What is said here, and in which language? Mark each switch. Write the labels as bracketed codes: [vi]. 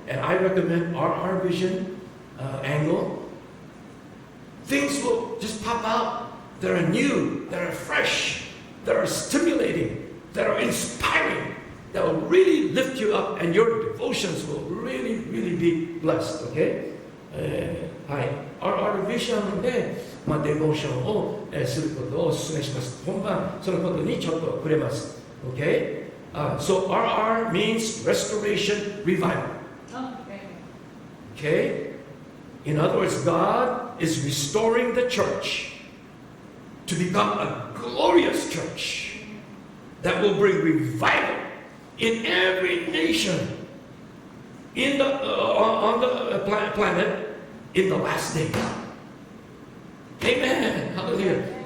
[en] and I recommend RR Vision angle, things will just pop out that are new, that are fresh, that are stimulating, that are inspiring, that will really lift you up, and your devotions will really, really be blessed, okay? [ja] はい、RR ビジョンで、デボーションを、することをお勧めします。本番、そのことにちょっと触れます。 [en] Okay? So RR means restoration, revival. Okay? In other words, God is restoring the church to become a glorious church that will bring revival in every nation in the on the planet in the last days. Amen. Hallelujah.